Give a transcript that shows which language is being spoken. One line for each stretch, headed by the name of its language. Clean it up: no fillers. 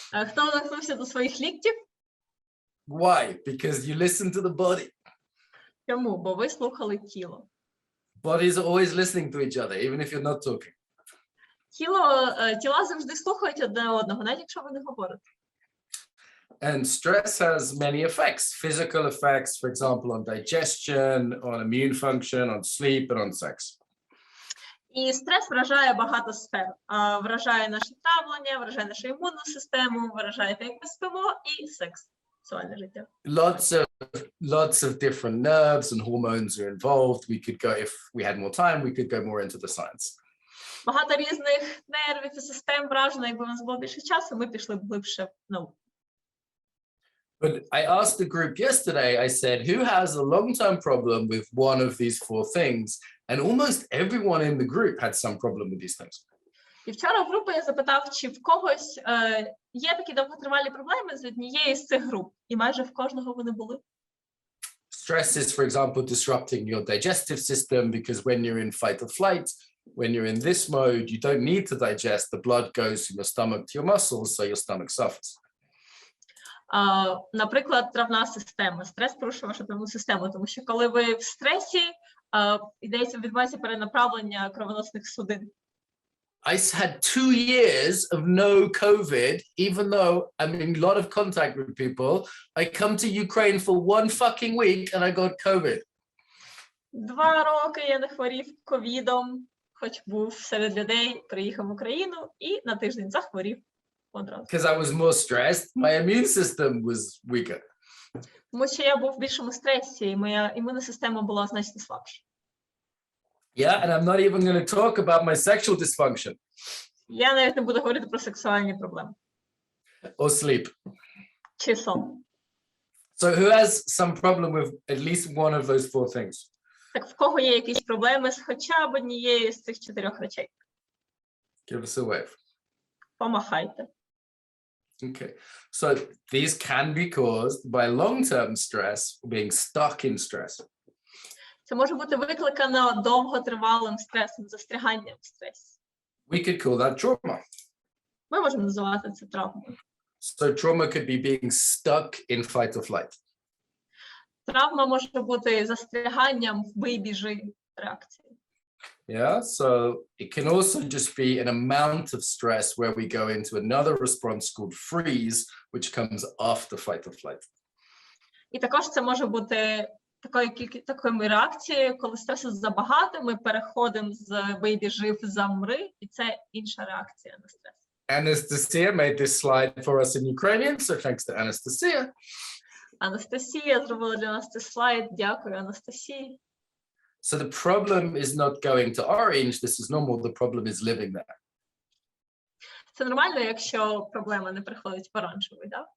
Ukrainian: Хто доторкнувся до своїх ліктів?
English: Why? Because you listen to the body.
Ukrainian: Чому? Бо ви слухали тіло.
English: Bodies are always listening to each other, even if you're not talking.
Ukrainian: Тіла завжди слухають одне одного, навіть якщо ви не говорите.
English: And stress has many effects, physical effects, for example, on digestion, on immune function, on sleep, and on sex.
Ukrainian: І стрес вражає багато сфер. Вражає наше травлення, вражає нашу імунну систему, вражає те, як ми спимо, і секс, сексуальне життя.
English: Lots of different nerves and hormones are involved. We could go, if we had more time, we could go more into the science.
Ukrainian: Багато різних нервів і систем вражено. Якби у нас було більше часу, ми пішли б глибше в науку.
English: But I asked the group yesterday, I said, who has a long-term problem with one of these 4 things? And almost everyone in the group had some problem with these things.
Ukrainian: І вчора в групі я запитав, чи в когось є такі довготривалі проблеми з однієї з цих груп. І майже в кожного вони були.
English: Stress is, for example, disrupting your digestive system because when you're in fight or flight, when you're in this mode, you don't need to digest. The blood goes from your stomach to your muscles, so your stomach suffers.
Ukrainian: Наприклад, травна система. Стрес порушує вашу травну систему, тому що коли ви в стресі, відбувається перенаправлення кровоносних судин.
English: I had 2 years of no COVID, even though I'm in a lot of contact with people. I come to Ukraine for 1 fucking week and I got COVID.
Ukrainian: 2 роки я не хворів ковідом, хоч був серед людей, приїхав в Україну і на тиждень захворів одразу.
English: Because I was more stressed, my immune system was weaker.
Ukrainian: Тому що я був в більшому стресі, і моя імунна система була значно слабша.
English: Yeah, and I'm not even going to talk about my sexual dysfunction.
Ukrainian: Я навіть не буду говорити про сексуальні проблеми.
English: Or sleep.
Ukrainian: Чи сон.
English: So who has some problem with at least one of those 4 things?
Ukrainian: Так в кого є якісь проблеми з хоча б однією з цих 4 речей?
English: Give us a wave.
Ukrainian: Помахайте.
English: Okay, so these can be caused by long-term stress, being stuck in stress.
Ukrainian: Це може бути викликано довготривалим стресом, застряганням в стресі.
English: We could call that trauma.
Ukrainian: Ми можемо називати це травмою.
English: So trauma could be being stuck in fight or flight.
Ukrainian: Травма може бути застряганням в бий-біжи реакції.
English: Yeah, so it can also just be an amount of stress where we go into another response called freeze, which comes after fight or flight.
Ukrainian: І також це може бути такою реакцією, коли стресу забагато, ми переходимо з бий-біжи в замри, і це інша реакція на стрес.
English: Anastasia made this slide for us in Ukrainian, so thanks to Anastasia.
Ukrainian: Анастасія зробила для нас цей слайд. Дякую, Анастасії.
English: So the problem is not going to orange. This is normal. The problem is living there.
Ukrainian: Це нормально, якщо проблема не приходить в оранжевий, да?